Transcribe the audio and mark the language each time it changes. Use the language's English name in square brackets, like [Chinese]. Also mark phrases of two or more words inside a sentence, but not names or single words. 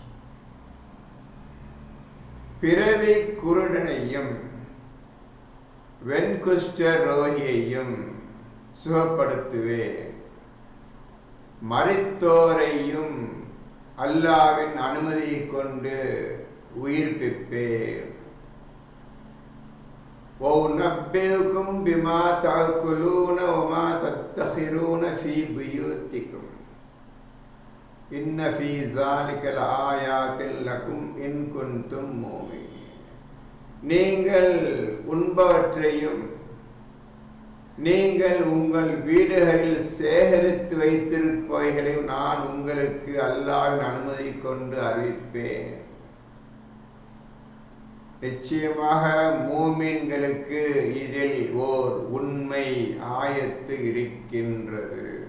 [Tamil] பிறவி குருடனையும் வெண்குஷ்ட ரோகியையும் சுகப்படுத்துவேன். மரித்தோரையும் அல்லாஹ்வின் அனுமதியை கொண்டு உயிர்ப்பிப்பேன். [Arabic] وَأُنَبِّئُكُمْ بِمَا تَأْكُلُونَ وَمَا تَدَّخِرُونَ فِي بُيُوتِكُمْ إِنَّ فِي ذَلِكَ لَآيَاتٍ لَكُمْ إِن كُنتُم مُؤْمِنِينَ. [Tamil] நீங்கள் உண்பவற்றையும் நீங்கள் உங்கள் வீடுகளில் சேகரித்து வைத்திருப்பவைகளையும் நான் உங்களுக்கு அல்லாஹ்வின் அனுமதி கொண்டு அறிவிப்பேன். நிச்சயமாக மூமின்களுக்கு இதில் ஓர் உண்மை ஆயத்து இருக்கின்றது.